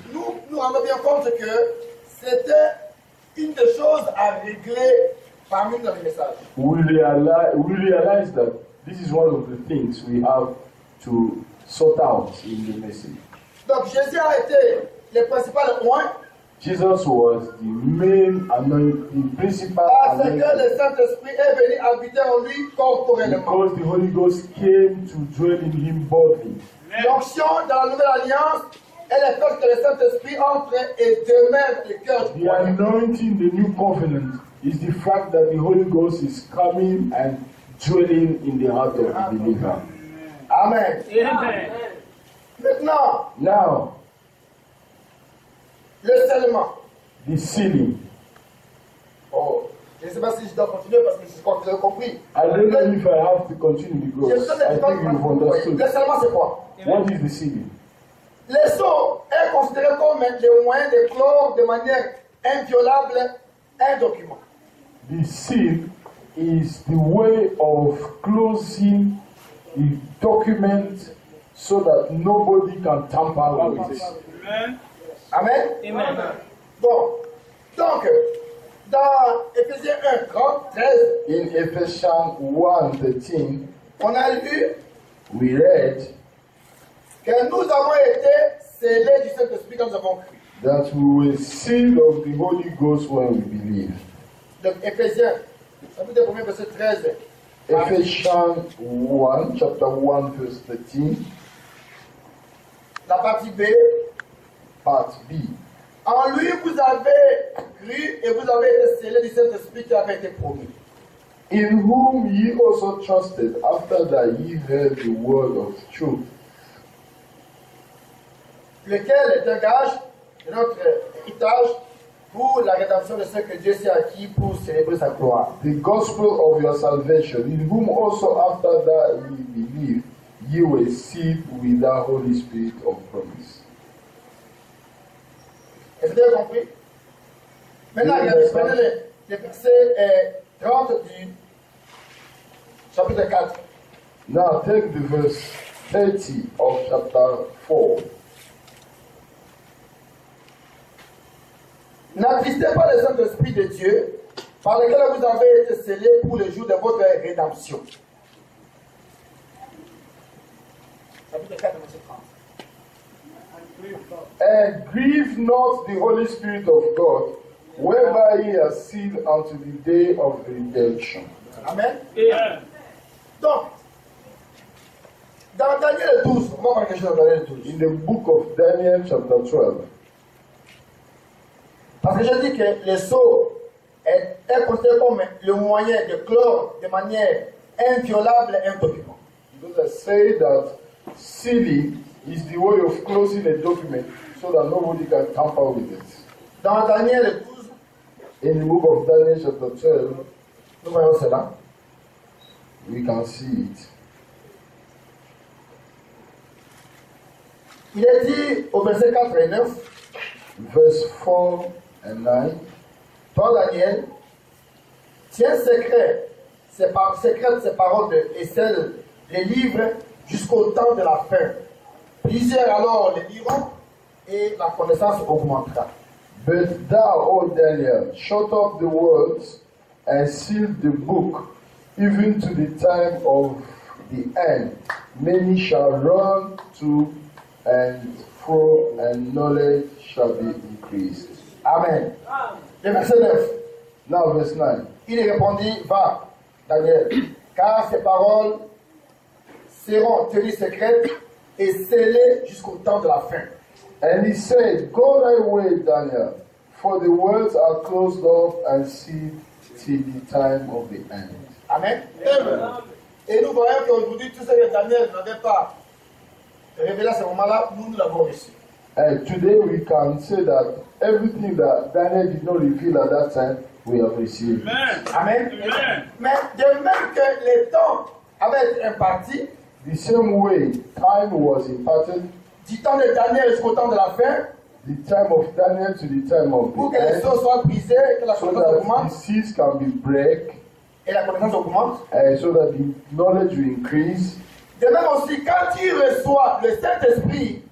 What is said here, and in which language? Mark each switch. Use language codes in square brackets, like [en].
[fr] nous rendons bien compte que c'était une des choses à régler parmi nos messages. [en] We realize that this is one of the things we have to sort out in the message. [fr] Donc, Jésus a été le principal oint [en] Jesus was the main anointed, the principal [fr] parce que [en] anointed, [fr] le Saint-Esprit est venu habiter en lui corporellement. [en] because the Holy Ghost came to dwell in him bodily. [fr] L'onction dans la nouvelle alliance est le fait que le Saint-Esprit entre et demeure le cœur du [en] The [fr] croyant. [en] anointing, the new covenant, is the fact that the Holy Ghost is coming and dwelling in the heart of the believer. Amen. Amen. [fr] Maintenant, [en] Now, [fr] le scellement. [en] the sealing. [fr] Oh, je ne sais pas si je dois continuer parce que je crois que vous avez compris. [en] I don't know if I have to continue [fr] Je [en] because [fr] sais [en] I think you've understood. [fr] Le scellement, c'est quoi? [en] What is the sealing? [fr] Le sceau est considéré comme le moyen de clore de manière inviolable un document. [en] The seal is the way of closing a document so that nobody can tamper with it. Amen. Amen. Amen. [fr] Bon, donc, dans Éphésiens 1, 30, 13, [en] In Ephesians 1:13, [fr] on a lu [en] we read [fr] que nous avons été scellés du Saint-Esprit quand nous avons cru. [en] That we were sealed of the Holy Ghost when we believe. [fr] Donc, Éphésiens, chapitre 1, verset 13. [en] Ephesians 1, chapter 1, verse 13, [fr] La partie B. [en] part B. [fr] En lui, vous avez cru et vous avez été scellés du Saint-Esprit qui avait été promis. [en] In whom ye also trusted, after that ye heard the word of truth, [fr] Lequel est un gage de notre héritage pour la rédemption de ce que Dieu s'est acquis pour célébrer sa gloire. [en] the gospel of your salvation, in whom also after that ye believed, ye were sealed with the Holy Spirit of promise. [fr] Est-ce que vous avez compris? Maintenant, Oui, regardez, n'est-ce pas? prenez les versets 30 du chapitre 4. [en] Now take the verse 30 of chapter 4. [fr] N'attristez pas le Saint-Esprit de Dieu, par lequel vous avez été scellés pour le jour de votre rédemption. Chapitre 4, verset 30. [en] And grieve not the Holy Spirit of God, whereby ye are sealed unto the day of redemption. Amen. Amen. [fr] Donc, dans Daniel 12, on va voir quelque chose dans Daniel 12. [en] In the book of Daniel, chapter 12, [fr] Parce que je dis que le sceau est considéré comme le moyen de clore de manière inviolable un document. [en] because I say that sealing is the way of closing a document so that nobody can tamper with it. [fr] Dans Daniel 12, [en] In the book of Daniel, chapter 12, [fr] nous voyons cela. [en] we can see it. [fr] Il est dit au verset 4 et 9, [en] Verse 4 and 9. [fr] toi Daniel, tiens secrètes ces paroles et scelle les livres jusqu'au temps de la fin. Plusieurs alors les liront et la connaissance augmentera. [en] But thou, O Daniel, shut up the words and seal the book, even to the time of the end. Many shall run to and fro, and knowledge shall be increased. [fr] Amen. Le verset 9. [en] Now, verse 9. [fr] Il répondit, va, Daniel, car ces paroles seront tenues secrètes et scellées jusqu'au temps de la fin. [en] And he said, Go thy way, Daniel, for the words are closed off and sealed till the time of the end. Amen. [fr] Et nous voyons qu'aujourd'hui, tout ce que Daniel n'avait pas révélé à ce moment-là, nous l'avons reçu. [en] And today we can say that everything that Daniel did not reveal at that time, we have received. Amen. Amen. Amen. [fr] Mais de même que les temps avaient été impartis, [en] The same way time was imparted, [fr] du temps de Daniel jusqu'au temps de la fin, [en] the time of Daniel to the time of [fr] pour [en] the [fr] que les [en] end, [fr] choses soient brisées, que la [en] so [fr] connaissance [en] that the [fr] augmente, [en] seas can be break, [fr] et la connaissance augmente. [en] and so that the knowledge will increase. [fr] De même aussi, quand il reçoit le Saint-Esprit,